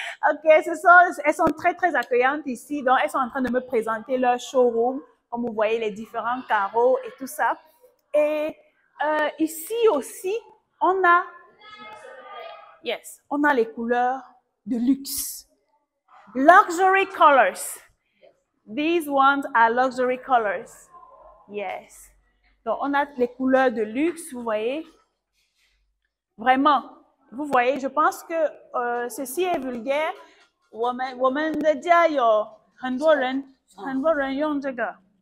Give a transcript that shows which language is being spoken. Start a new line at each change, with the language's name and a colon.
French: Ok, elles sont très, très accueillantes ici. Donc, elles sont en train de me présenter leur showroom. Comme vous voyez, les différents carreaux et tout ça. Et ici aussi, on a les couleurs de luxe.
English: Luxury colors. These ones are luxury colors. Yes.
French: Donc, on a les couleurs de luxe, vous voyez. Vraiment, vous voyez, je pense que ceci est vulgaire.
Chinese: 我们的家有很多人用这个。